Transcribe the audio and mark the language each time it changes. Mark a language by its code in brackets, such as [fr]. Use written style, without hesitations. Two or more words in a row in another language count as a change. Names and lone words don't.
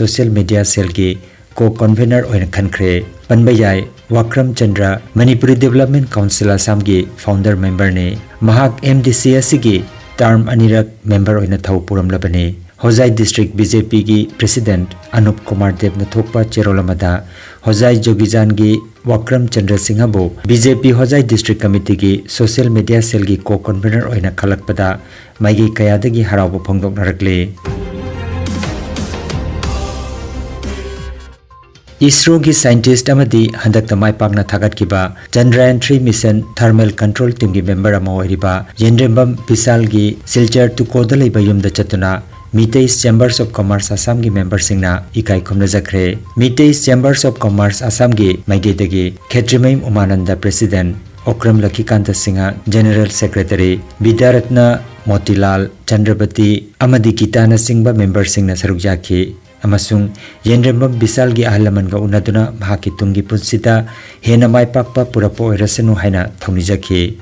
[en] social media cell [mni] की [en] co convener [mni] ओइन खनख्रे पनबयाई वक्रम चंद्र मणिपुरी डेवलपमेंट काउंसिल असम की [en] founder member [mni] ने महाक एमडीसी की टर्म अनिरक मेंबर ओइन थौ पुरमलबने होजाई डिस्ट्रिक्ट बीजेपी की प्रेसिडेंट अनुप कुमार देव नथोकपा चेरोलमदा होजाई जोगीजान की वक्रम चंद्र सिंह बो बीजेपी होजाई डिस्ट्रिक्ट कमिटी की [en] social media cell [mni] की [en] co convener [mni] ओइन खलकपदा माइगी कयादगी हराव फोंदोकनरकले। इसरो की साइंटिस्ट अमदी हंदक माई पाकना थागतकिबा चंद्रयान 3 मिशन [en] thermal control team [mni] की मेंबर अमा ओइरिबा येंद्रेंबम विशाल की सिलचर टुकोद लेबा युमदा चतुना मीतेइस चैम्बर्स ऑफ कॉमर्स असम की मेंबर सिंगना इकाई खुमनजखरे। मीतेइस चैम्बर्स ऑफ कॉमर्स असम की माइगेदगी खेत्रिमयम उमानंद प्रेसिडेंट ओक्रम लखीकांत सिंह [en] general secretary [mni] विद्यारत्न मोतीलाल चंद्रवती अमदी गीताना सिंह मेंबर सिंगना सरुक जाखी अमसुंग येंद्रेंबम विशाल की अहलमनगा उन्नदुना महाकी तुंगी पुंसिदा हेना माइपाकपा पुरपो ओइरसनु हाइना थौनिजखी।